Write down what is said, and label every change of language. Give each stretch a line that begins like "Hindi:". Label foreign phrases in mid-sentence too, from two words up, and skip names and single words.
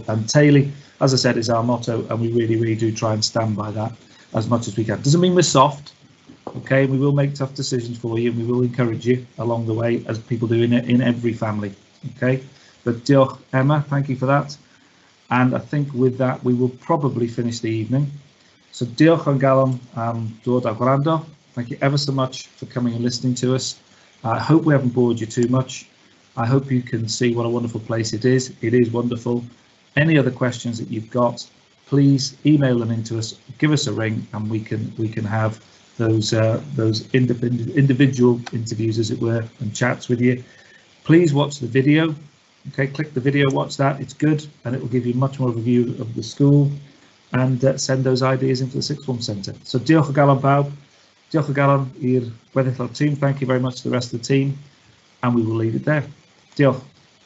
English: And Taylor, as I said, is our motto, and we really do try and stand by that as much as we can. Doesn't mean we're soft. Okay, we will make tough decisions for you, and we will encourage you along the way, as people do in every family. Okay, but diolch, Emma, thank you for that. And I think with that, we will probably finish the evening.
Welsh: So diolch yn galon dod a gwrando.
English: Thank you ever so much for coming and listening to us. I hope we haven't bored you too much. I hope you can see what a wonderful place it is. It is wonderful. Any other questions that you've got, please email them into us, give us a ring, and we can have those individual interviews, as it were, and chats with you. Please watch the video. Okay, click the video, watch that. It's good, and it will give you much more of a view of the school, and send those ideas into the Sixth Form Centre.
Welsh: So diolch o galon bawb. Diolch o galon i'r gweddill o'r team.
English: Thank you very much to the rest of the team, and we will leave it there.
Welsh: Diolch.